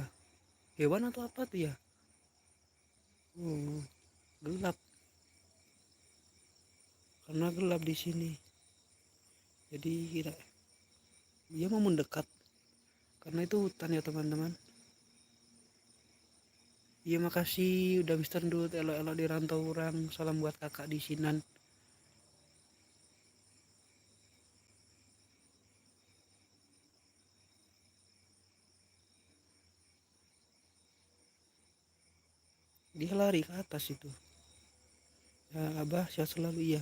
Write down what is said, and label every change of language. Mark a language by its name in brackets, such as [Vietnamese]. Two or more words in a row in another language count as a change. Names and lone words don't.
[Indonesian] Hewan atau apa tuh ya? Gelap. Karena gelap di sini. Jadi dia mau mendekat. Karena itu hutan ya teman-teman. Iya makasih udah Mister Dut, elok-elok di rantau orang. Salam buat kakak di Sinan. Dia lari ke atas itu. Ya Abah sehat selalu ya.